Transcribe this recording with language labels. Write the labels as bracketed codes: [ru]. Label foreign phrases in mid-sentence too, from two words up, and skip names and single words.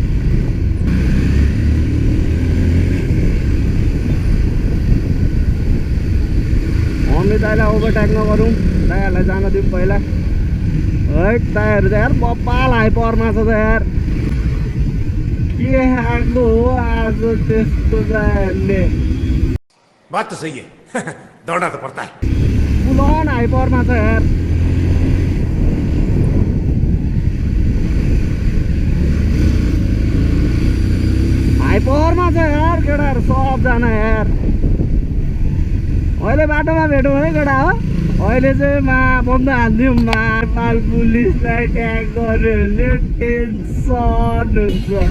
[ne] हामी दाइलाई ओभरटेक नगरौँ दाइहरूलाई जान दिउँ पहिला है दाइहरू त यार बबाल हाइपरमा छ त यार के खाएको हो आज त्यस्तो दाइहरूले [hi] बात तो सही है दौड़ना तो पड़ता है [ne] पुलन हाइपरमा छ यार हाइपरमा छ यार केटाहरू सबजना यार अहिले बाटोमा भेटौँ है केटा हो अहिले चाहिँ बन्द हान्दिउँ नेपाल पुलिसलाई ट्याग गर्यो भने टेन्सन हुन्छ